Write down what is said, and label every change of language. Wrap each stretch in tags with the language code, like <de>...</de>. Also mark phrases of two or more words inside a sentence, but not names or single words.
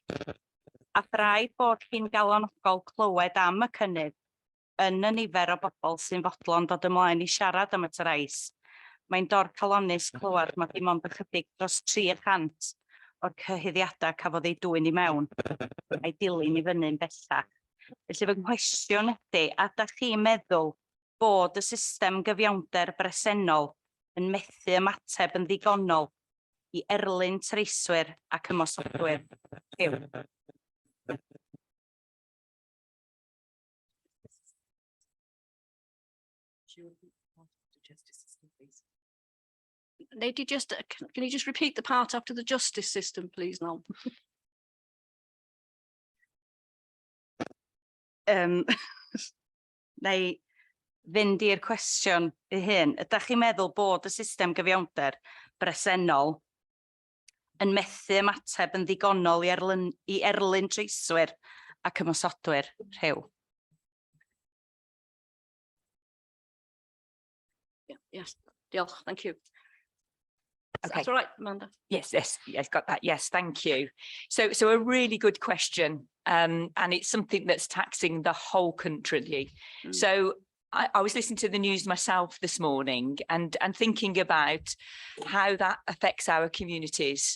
<cy>A thraed bod chi'n galonogol clywed am y cynnydd yn y nifer o bobl sy'n fodlon dod ymlaen i siarad am y trais, mae'n dor calonus clywed mae dim ond ychydig dros 300 o'r cyhuddiadau cafodd ei dwyn i mewn, a'i dilyn i fyny'n bellach. Felly fy nghwestiwn ydy, a ydych chi'n meddwl bod y system gyfiawnder bresennol yn methu ymateb yn ddigonol I erlyn treiswyr ac ymosodwyr. Huw.</cy> <en>Lady, just can you just repeat the part after the justice system, please, Noel?</en> <cy>Neu fynd i'r cwestiwn ei hyn. Ydych chi'n meddwl bod y system gyfiawnder bresennol yn methu ymateb yn ddigonol i erlyn treiswyr ac ymosodwyr rhyw? Yes, diolch,</cy> <en>thank you. Okay. That's all right, Amanda. Yes, got that. Yes, thank you. So a really good question, and it's something that's taxing the whole country. So I was listening to the news myself this morning and thinking about how that affects our communities.</en>